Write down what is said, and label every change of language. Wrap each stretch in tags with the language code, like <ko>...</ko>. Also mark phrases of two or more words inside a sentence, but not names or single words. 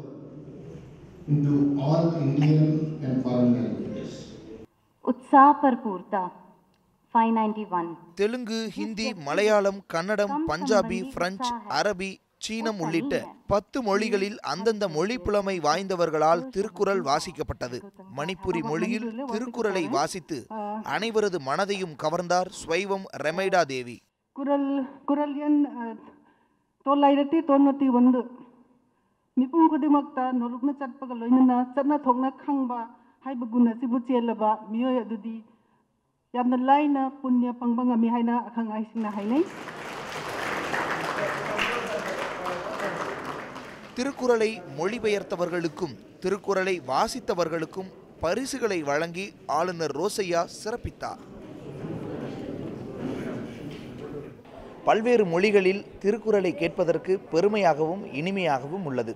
<ta>தெலுங்கு, ஹிந்தி, மலையாளம், கன்னடம், பஞ்சாபி, பிரெஞ்சு, அரபி, சீனம் உள்ளிட்ட 10 மொழிகளில் அந்தந்த மொழி புலமை வாய்ந்தவர்களால் திருக்குறள் வாசிக்கப்பட்டது. மணிப்புரி மொழியில் திருக்குறளை வாசித்து அனைவரது மனதையும் கவர்ந்தார் ஸ்வைவம் ரெமைடா தேவி. குரல் எண்</ta> <mni>991 ꯃꯤꯄꯨꯝ ꯀꯨꯗꯤꯃꯛꯇ ꯅꯣꯂꯨꯛꯅ ꯆꯠꯄꯀ ꯂꯣꯏꯅꯅ ꯆꯠꯅ ꯊꯣꯡꯅ khangba haibuguna sibu chelaba miyoy adudi yamna laina punya pangbanga mi haina akhang aisingna hainai.</mni> <ta>திருக்குறளை மொழிபெயர்த்தவர்களுக்கும் திருக்குறளை வாசித்தவர்களுக்கும் பரிசுகளை வழங்கி ஆளுநர் ரோசையா சிறப்பித்தார். பல்வேறு மொழிகளில் திருக்குறளை கேட்பதற்கு பெருமையாகவும் இனிமையாகவும் உள்ளது.</ta>